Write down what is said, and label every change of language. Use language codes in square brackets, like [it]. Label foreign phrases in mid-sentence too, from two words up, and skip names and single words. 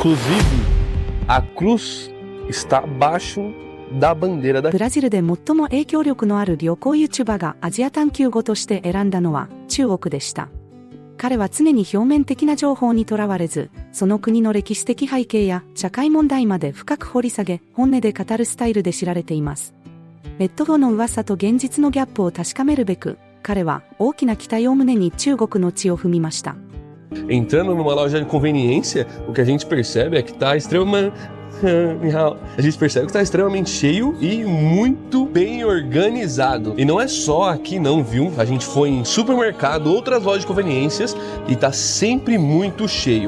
[pt] Inclusive, a cruz está abaixo da bandeira da [ja] ブラジルで最も影響力のある旅行 YouTuber がアジア探求語として選んだのは中国でした。彼は常に表面的な情報にとらわれず、その国の歴史的背景や社会問題まで深く掘り下げ、本音で語るスタイルで知られています。ネット上の噂と現実のギャップを確かめるべく、彼は大きな期待を胸に中国の地を踏みました。 [pt] Entrando numa loja de conveniência, o que a gente percebe é que está extremamente cheio e muito bem organizado. E não é só aqui não, viu? A gente foi em supermercado, outras lojas de conveniências e tá sempre muito cheio.